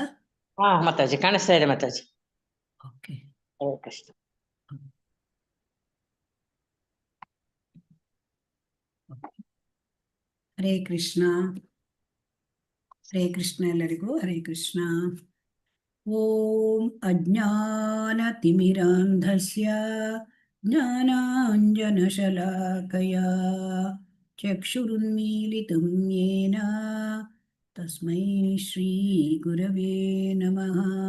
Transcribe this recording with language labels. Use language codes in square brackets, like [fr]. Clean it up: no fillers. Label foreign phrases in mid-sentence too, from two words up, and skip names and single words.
[kn] ಹಾ ಮಾತಾಜಿ, ಕಾಣಿಸ್ತಾ ಇದೆ ಮಾತಾಜಿ. ಓಕೆ. ಹರೇ ಕೃಷ್ಣ. ಹರೇ ಕೃಷ್ಣ. ಹರೇ ಕೃಷ್ಣ ಎಲ್ಲರಿಗೂ ಹರೇ ಕೃಷ್ಣ. [sa] ಓಂ ಅಜ್ಞಾನತಿಮಿರಾಂಧಸ್ಯ ಜ್ಞಾನಾಂಜನಶಲಾಕಯಾ ಚಕ್ಷುರುನ್ಮೀಲಿತಂ ಯೇನ ತಸ್ಮೈ ಶ್ರೀ ಗುರವೇ ನಮಃ.